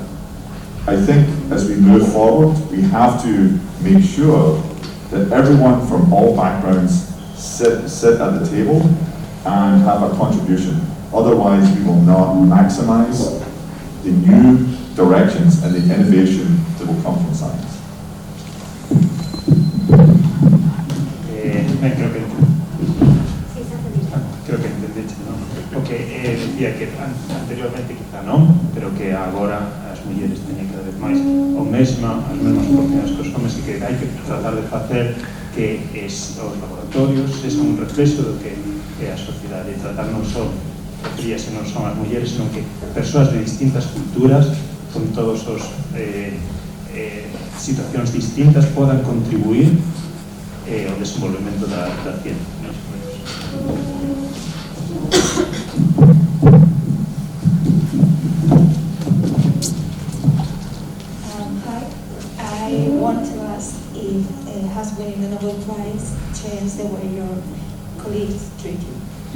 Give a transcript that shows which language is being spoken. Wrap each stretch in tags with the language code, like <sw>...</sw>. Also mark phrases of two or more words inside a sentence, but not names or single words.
<en>I think as we move forward, we have to make sure that everyone from all backgrounds sit at the table and have a contribution. Otherwise, we will not maximize the new directions and the innovation that will come from science.</en> <es>Creo que entendiste, ¿no?</es> <gl>Porque decía que anteriormente quizá non, pero que agora as mulleres teñen cada vez máis as mesmas oportunidades que os homens e que hai que tratar de facer que os laboratorios sexan un reflexo do que é a sociedade e tratar non só de se non son as mulleres, senón que persoas de distintas culturas con todos os situacións distintas podan contribuir ao desenvolvemento da ciencia.</gl> <en>Hi, I want to ask if has winning the Nobel Prize changed the way your colleagues treat you?</en>